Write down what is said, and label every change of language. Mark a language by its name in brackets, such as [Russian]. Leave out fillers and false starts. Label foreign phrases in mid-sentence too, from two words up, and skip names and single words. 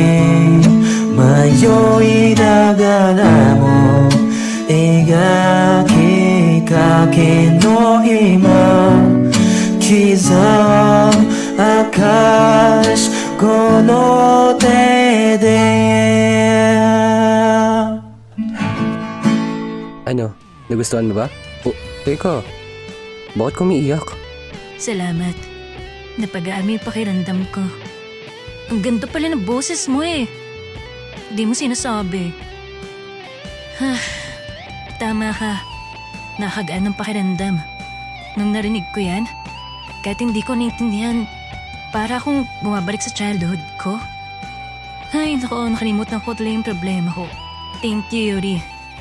[Japanese] 迷いながらも描きかけの今刻明かしこの手で [Filipino] Ano, nagustuhan mo ba? Oh, teka. Bakit kumiiyak? Salamat. Napagaan mo yung pakiramdam ko. Ang ganda pala ng boses mo eh. Di mo sinasabi. Tama ka. Nakagaan ng pakiramdam. Nung narinig ko yan, kahit hindi ko naintindihan, para akong bumabalik sa childhood ko. Ay, naku, nakalimutan ko tuloy yung problema ko. [English] Thank you, Yuri.